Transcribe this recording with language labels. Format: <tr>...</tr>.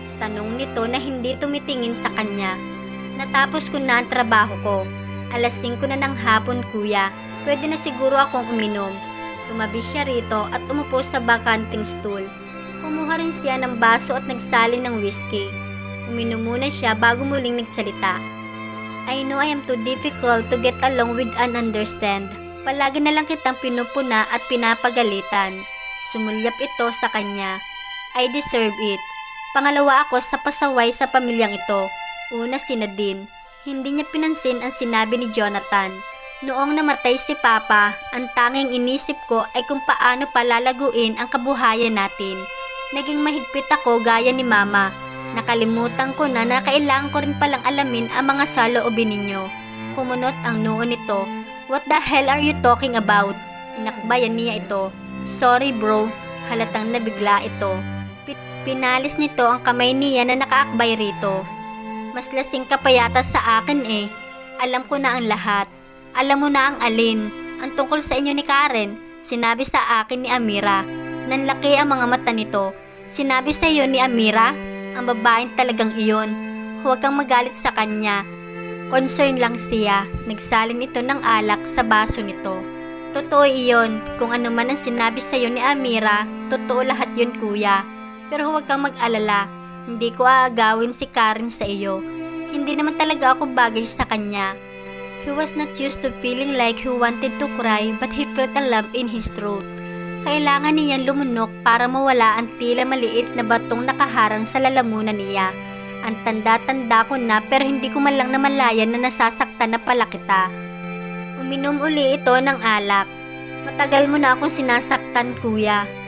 <tl>Tanong nito na hindi tumitingin sa kanya. Natapos ko na ang trabaho ko. Alas 5 na ng hapon, kuya. Pwede na siguro akong uminom. Tumabi siya rito at umupo sa bakanting stool. Kumuha rin siya ng baso at nagsalin ng whiskey. Uminom muna siya bago muling nagsalita.</tl> <en>I know I am too difficult to get along with and understand.</en> <tl>Palagi na lang kitang pinupuna at pinapagalitan. Sumulyap ito sa kanya.</tl> <en>I deserve it.</en> <tl>Pangalawa ako sa pasaway sa pamilyang ito. Una si Nadine. Hindi niya pinansin ang sinabi ni Jonathan. Noong namatay si Papa, ang tanging inisip ko ay kung paano palalaguin ang kabuhayan natin. Naging mahigpit ako gaya ni Mama. Nakalimutan ko na kailangan ko rin palang alamin ang mga saloobin ninyo. Kumunot ang noo nito.</tl> <en>What the hell are you talking about?</en> <tl>Inakbayan niya ito.</tl> <en>Sorry bro,</en> <tl>halatang nabigla ito. Pinalis nito ang kamay niya na nakaakbay rito. Mas lasing ka pa yata sa akin eh. Alam ko na ang lahat. Alam mo na ang alin. Ang tungkol sa inyo ni Karen, sinabi sa akin ni Amira. Nanlaki ang mga mata nito. Sinabi sa iyo ni Amira? Ang babaeng talagang iyon. Huwag kang magalit sa kanya. Concern lang siya. Nagsalin ito ng alak sa baso nito. Totoo iyon. Kung ano man ang sinabi sa iyo ni Amira, totoo lahat yun kuya. Pero huwag kang mag-alala. Hindi ko aagawin si Karen sa iyo. Hindi naman talaga ako bagay sa kanya.</tl> <en>He was not used to feeling like he wanted to cry but he felt a lump in his throat.</en> <tl>Kailangan niyan lumunok para mawala ang tila maliit na batong nakaharang sa lalamunan niya. Ang tanda-tanda ko na pero hindi ko man lang namalayan na nasasaktan na pala kita. Uminom uli ito ng alak. Matagal mo na akong sinasaktan kuya.</tl>